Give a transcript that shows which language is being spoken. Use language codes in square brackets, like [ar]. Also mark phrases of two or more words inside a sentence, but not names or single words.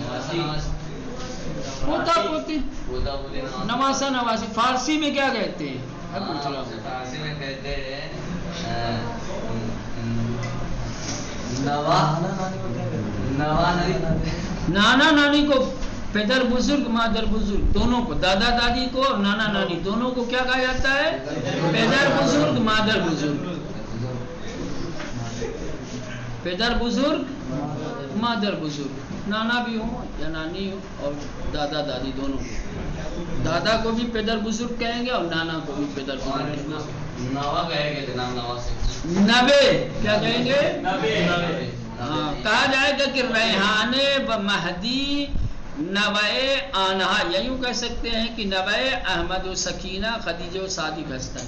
[ur] پوتا پوتی، نواسا نواسی۔ فارسی میں کیا کہتے ہیں؟ فارسی میں کہتے ہیں نانا نانی کو [fa] پدر بزرگ مادر بزرگ [ur] دونوں کو، دادا دادی کو اور نانا نانی دونوں کو کیا کہا جاتا ہے؟ [fa] پدر بزرگ مادر بزرگ، پدر بزرگ مادر بزرگ، [ur] نانا بھی ہو یا نانی ہو اور دادا دادی دونوں کو۔ دادا کو بھی [fa] پدر بزرگ [ur] کہیں گے اور نانا کو بھی [fa] پدر بزرگ، [ur] نبے کیا کہیں گے؟ ہاں، کہا جائے گا کہ [fa] ریحانے و مہدی نوائے آنہا، [ur] یوں کہہ سکتے ہیں کہ [fa] نوائے احمد و سکینہ خدیجہ و صادق ہستن۔